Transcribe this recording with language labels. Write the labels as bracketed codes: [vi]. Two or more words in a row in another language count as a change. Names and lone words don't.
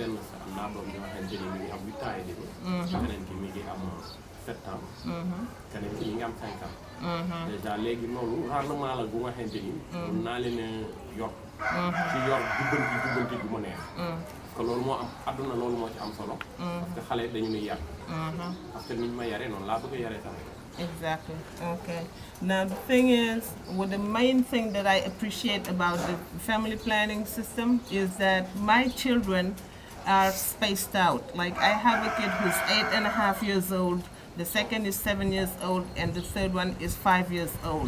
[wo] benn sa am naa doom bi nga xamante ni mi ngi am [fr] 8 ans et demi [wo] keneen ki mi ngi am [fr] 7 ans [wo] keneen ki mi ngi am [fr] 5 ans déjà [wo] léegi loolu rendement la bu nga xamante ni mën naa leen a yor ci yor jubbanti bu ma neex [fr] parce que [wo] loolu moo am àdduna loolu moo ci am solo [fr] parce que [wo] xale dañu nuy yar [fr] parce que [wo] niñ ma yaree noonu laa bëgg a yaree tamit. [en] Exactly. Okay. Now the thing is, well, the main thing that I appreciate about the family planning system is that my children are spaced out. Like I have a kid who's 8.5 years old, the second is 7 years old, and the third one is 5 years old.